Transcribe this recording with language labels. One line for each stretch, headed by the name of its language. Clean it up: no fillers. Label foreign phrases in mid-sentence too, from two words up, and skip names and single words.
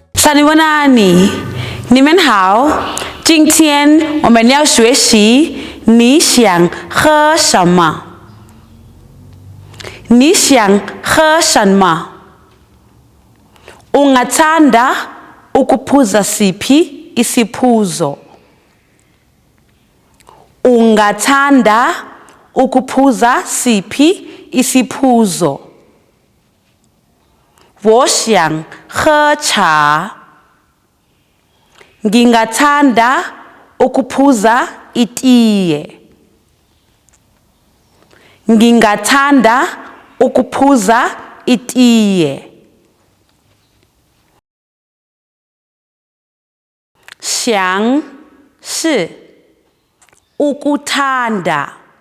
Chinese: 卡尼瓦纳尼，你们好。今天我们要学习你想喝什么？你想喝什么 ？
Zulu: Ungathanda ukuphuza siphi isiphuzo? Ungathanda ukuphuza siphi isiphuzo?
Chinese: 我想喝茶。
Zulu: Ngingathanda ukuphuza itiye. Ngingathanda ukuphuza itiye.
Chinese: 想是 ukuthanda.